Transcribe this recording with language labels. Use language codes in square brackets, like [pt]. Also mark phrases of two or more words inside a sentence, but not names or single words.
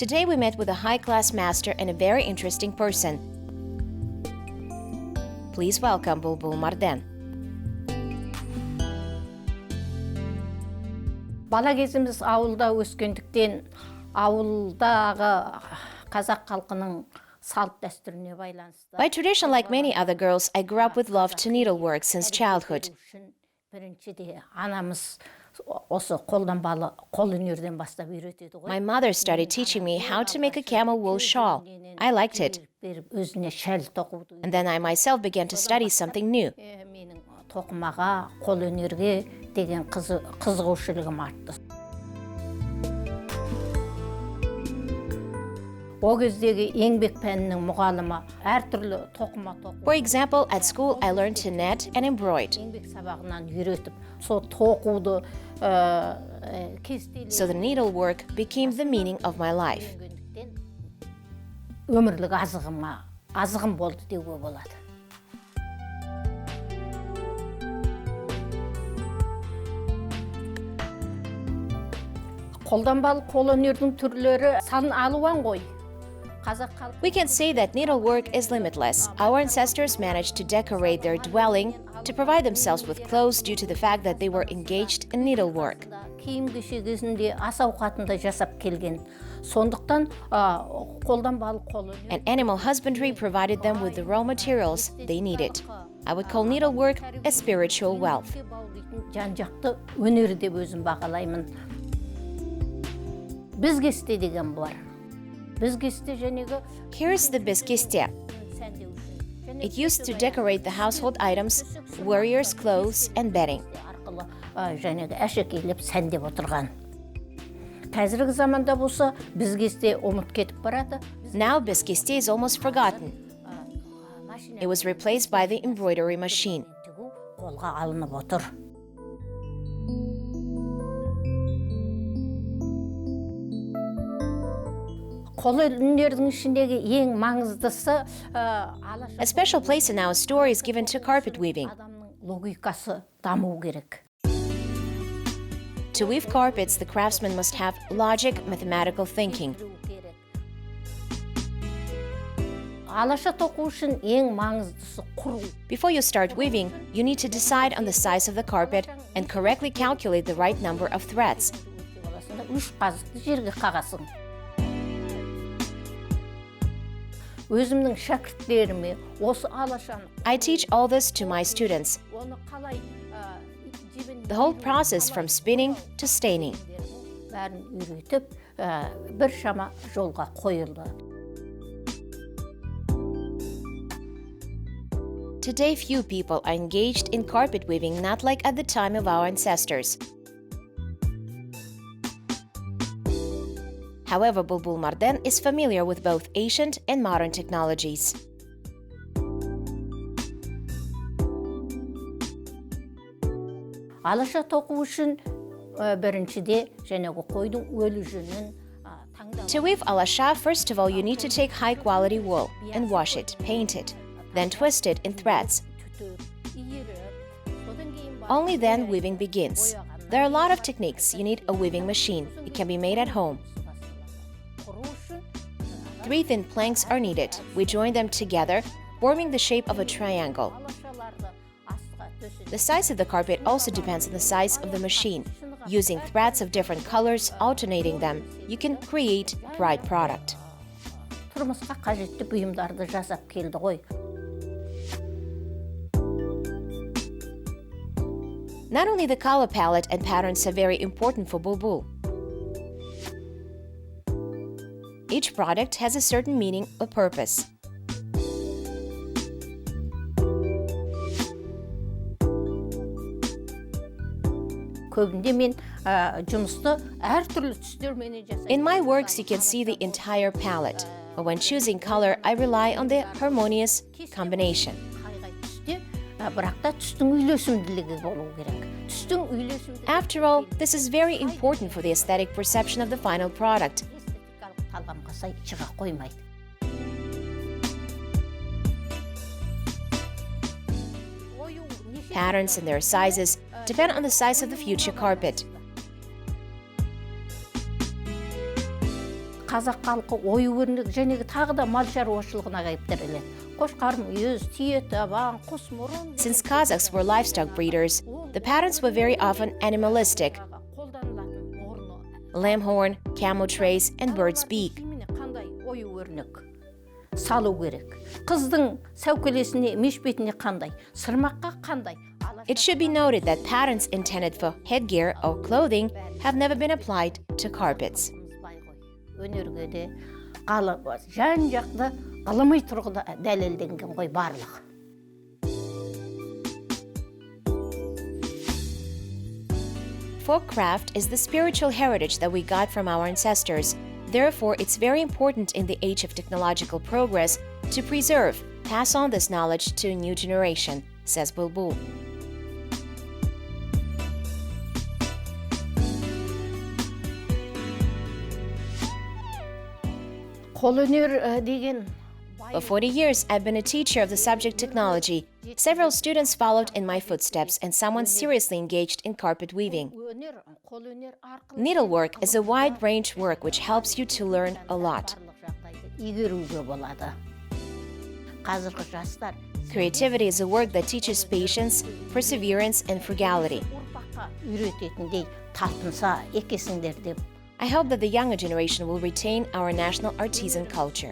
[en] Today we met with a high-class master and a very interesting person. Please welcome Bulbul Marden. [kk] Бала кезіміз ауылда өскендіктен, ауылдағы қазақ халқының салт дәстүріне байланысты. [en] By tradition, like many other girls, I grew up with love to needlework since childhood. [kk] Біріншіде анамыз осы қолданбалы қол өнерден бастап үйретеді ғой. [en] My mother started teaching me how to make a camel wool shawl. I liked it. [kk] Өзіне шәл тоқуды. [en] And then I myself began to study something new. [kk] Менің тоқымаға, қол өнерге деген қызығушылығым артты. О кездегі еңбек пәнінің мұғалімі әртүрлі тоқыма тоқу. [en] For example, at school I learned to knit and embroid. [kk] Еңбек сабағынан үйретіп, сол тоқуды кестелі. [en] So the needlework became the meaning of my life. [kk] Өмірлік азығым болды деуге болады. Қолданбалы қол өнердің түрлері сан алуан ғой. [en] We can say that needlework is limitless. Our ancestors managed to decorate their dwelling to provide themselves with clothes due to the fact that they were engaged in needlework. [kk] Киім кешегісінде ас ауқатында жасап келген. Сондықтан қолданбалы қол өнер. [en] And animal husbandry provided them with the raw materials they needed. I would call needlework a spiritual wealth. [kk] Жан-жақты өнер деп өзім бағалаймын. Бізгесте деген бар. Бізгесте жәнегі [en] Here's the biskiste. It used to decorate the household items, warriors' clothes, and bedding. [kk] арқылы жәнегі әшекейлеп сәндеп отырған. Қазіргі заманда болса бізгесте ұмыт кетіп барады. [en] Now biskiste is almost forgotten. It was replaced by the embroidery machine. [kk] Қолға алынып отыр. Қол өнердің ішіндегі ең маңыздысы [en] A special place in our story is given to carpet weaving. [kk] адамның логикасы даму керек. [en] To weave carpets, the craftsman must have logic, mathematical thinking. [kk] Алаша тоқу үшін ең маңыздысы құру. [en] Before you start weaving, you need to decide on the size of the carpet and correctly calculate the right number of threads. [kk] 3 қазықты жерге қағасың. Өзімнің шәкірттеріме осы алашаны [en] I teach all this to my students. [kk] оны қалай [en] The whole process from spinning to staining. [kk] бәрін үйретіп, бір шама жолға қойылды. [en] Today, few people are engaged in carpet weaving, not like at the time of our ancestors. However, Bulbul Marden is familiar with both ancient and modern technologies. [kk] Алаша тоқу үшін біріншіде жәнегі қойдың өлі жүнін таңдау. [en] To weave alasha, first of all, you need to take high-quality wool and wash it, paint it, then twist it in threads. Only then weaving begins. There are a lot of techniques. You need a weaving machine. It can be made at home. 3 thin planks are needed. We join them together, forming the shape of a triangle. The size of the carpet also depends on the size of the machine. Using threads of different colors, alternating them, you can create a bright product. [kk] Тұрмысқа қажетті бұйымдарды жасап келді ғой. [en] Not only the color palette and patterns are very important for Bulbul. Each product has a certain meaning or purpose. [kk] Көбінде мен жұмысты әртүрлі түстермен жасаймын. [en] In my works, you can see the entire palette. But when choosing color, I rely on the harmonious combination. [kk] Қай-қай түсте, бірақ та түстің үйлесімділігі болу керек. Түстің үйлесімділігі. [en] After all, this is very important for the aesthetic perception of the final product. [kk] Эстетикалық талғамға сай шыға қоймайды. [en] Patterns and their sizes depend on the size of the future carpet. [kk] қазақ халқы ою-өрнек жәнегі тағы да мал шаруашылығына кайып тіреледі. Қошқар мүйіз, түйе табан, құс мұрын. [en] Since Kazakhs were livestock breeders, the patterns were very often animalistic. Lamb horn, camel trace, and bird's beak. [kk] Қандай ою-өрнек салу керек. Қыздың сәукелесіне, мешбетіне қандай, сырмаққа қандай. [en] It should be noted that patterns intended for headgear or clothing have never been applied to carpets. [kk] Өнерге де жан-жақты ғылыми тұрғыда дәлелденген ғой барлығы. [en] Folk craft is the spiritual heritage that we got from our ancestors. Therefore, it's very important in the age of technological progress to preserve, pass on this knowledge to a new generation, says Bulbul. [kk] Қолөнер деген [en] For 40 years, I've been a teacher of the subject technology. Several students followed in my footsteps, and someone seriously engaged in carpet weaving. Needlework is a wide-range work which helps you to learn a lot. [kk] игеруге болады. Қазіргі жастар [en] Creativity is a work that teaches patience, perseverance, and frugality. [kk] ұрпаққа үйрететіндей талпынса екесіңдер деп [en] I hope that the younger generation will retain our national artisan culture.